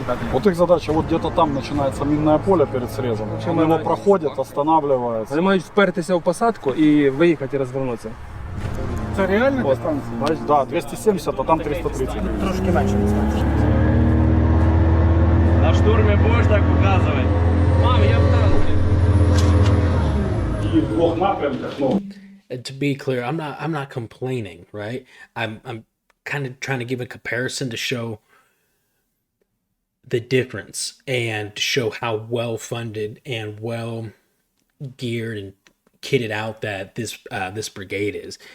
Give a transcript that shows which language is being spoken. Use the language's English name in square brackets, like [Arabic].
[Russian] Вот их задача, вот где-то там начинается минное поле перед срезом. Они его проходят, останавливаются. [Ukrainian] Вони мають впертися в посадку і виїхати і розвернутися. Це реальна дистанція? Да, 270, а там 330. Трошки менше дистанції. На штурмі будеш так показувати? Мам, я в танці. І в 2 напрямках, ну. [English] To be clear, I'm not complaining, right? I'm kind of trying to give a comparison to show the difference and to show how well funded and well geared and kitted out that this brigade is.